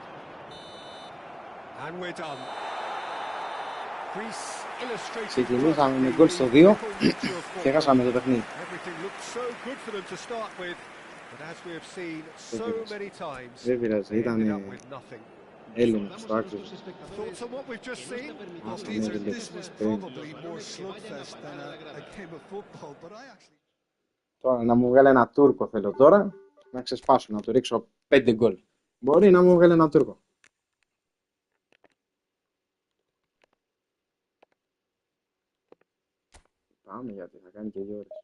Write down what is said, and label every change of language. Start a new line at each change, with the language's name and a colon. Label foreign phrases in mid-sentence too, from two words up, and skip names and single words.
English: And we're done. Greece illustrated
Greek: Ξεκινήσαμε με γκολ στο 2 και χάσαμε το παιχνίδι.
English: Everything looked so good for them to start with, but as we have seen so many times,
Greek: Δεν πειράζει,
English: they ended up
Greek: ήταν
English: with nothing.
Greek: Έλληνας στο άξιο.
English: Thoughts on what we've just seen? Well, Peter, this was probably more slugfest than a game of football, but I actually...
Greek: Τώρα να μου βγάλει ένα Τούρκο θέλω τώρα, να ξεσπάσω, να του ρίξω 5 γκολ. Μπορεί να μου βγάλει ένα Τούρκο. Πάμε γιατί θα κάνει και 2 ώρες.